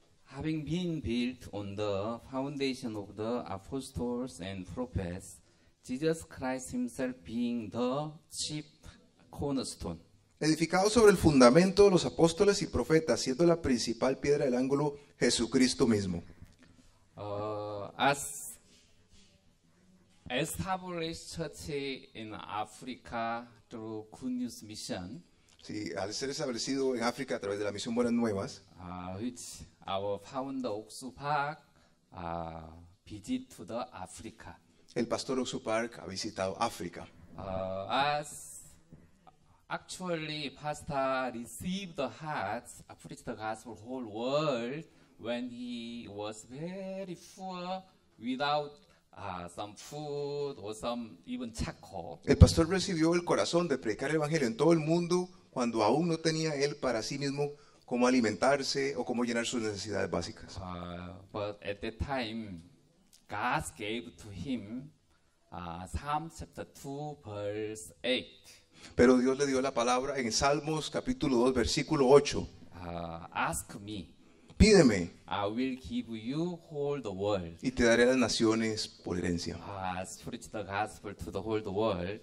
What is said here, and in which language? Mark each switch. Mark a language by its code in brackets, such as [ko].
[en] Having been built on the foundation of the apostles and prophets, Jesus Christ himself being the chief cornerstone. [es] Edificado sobre el fundamento de los apóstoles y profetas, siendo la principal piedra del ángulo Jesucristo mismo. [en] As established church in Africa through Good News Mission, [es] Sí, al ser establecido en África a través de la misión Buenas Nuevas, [en] which our founder Oksu Park visit to the Africa. [es] el pastor Oksu Park ha visitado África. [en] As actually pastor received the hearts, preached the gospel whole world when he was very poor without some food or some even charcoal. [es] El pastor recibió el corazón de predicar el evangelio en todo el mundo cuando aún no tenía él para sí mismo cómo alimentarse o cómo llenar sus necesidades básicas. [en] But at that time, God gave to him Psalm chapter 2 verse 8. [es] Pero Dios le dio la palabra en Salmos capítulo 2 versículo 8. [en] Ask me, [es] Pídeme [en] I will give you whole the world. [es] y te daré las naciones por herencia. [en] Preach the gospel to the whole the world.